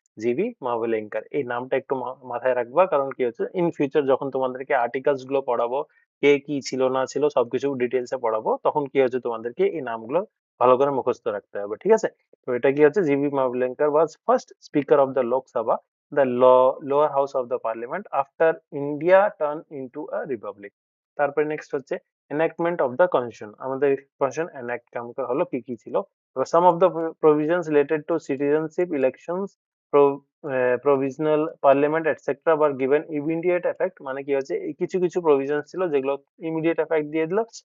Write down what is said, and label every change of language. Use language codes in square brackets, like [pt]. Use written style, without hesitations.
[bn] GV মাভেলিঙ্কার। এই নামটা একটু মাথায় রাখবা। কারণ কি হচ্ছে ইন ফিউচার যখন তোমাদেরকে আর্টিকেলস গুলো পড়াবো, কে কি ছিল না ছিল সবকিছু ডিটেইলস এ পড়াবো, তখন কি হচ্ছে তোমাদেরকে এই নামগুলো ভালো করে মুখস্থ রাখতে হবে। ঠিক আছে? তো এটা কি হচ্ছে [en] G V Mavalankar was first speaker of the Lok Sabha, the lower house of the parliament after India turn into a republic. [bn] তারপরে নেক্সট হচ্ছে [en] enactment of the constitution। [bn] আমাদের constitution enact হলো কি কি ছিল? some of the provisions related to citizenship elections, provisional parliament etc. were given immediate effect। মানে কি হচ্ছে এই কিছু কিছু provisions ছিল যেগুলো immediate effect দিয়ে দিল।